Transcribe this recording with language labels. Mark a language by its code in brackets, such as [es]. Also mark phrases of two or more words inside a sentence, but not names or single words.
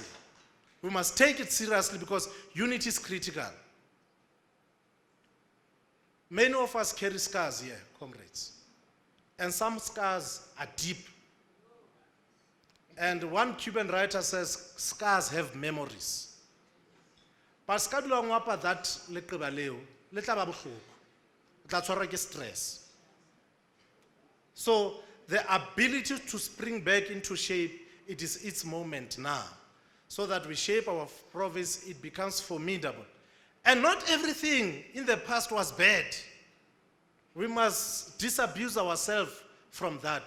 [en] We must take it seriously because unity is critical. Many of us carry scars here, comrades. And some scars are deep. And one Cuban writer says, scars have memories. [st] But skadula ngwapa that leqeba leo, le tla ba bohloko. Le tla tshwarwa ke stress. [en] So the ability to spring back into shape, it is its moment now. So that we shape our province, it becomes formidable. And not everything in the past was bad. We must disabuse ourselves from that.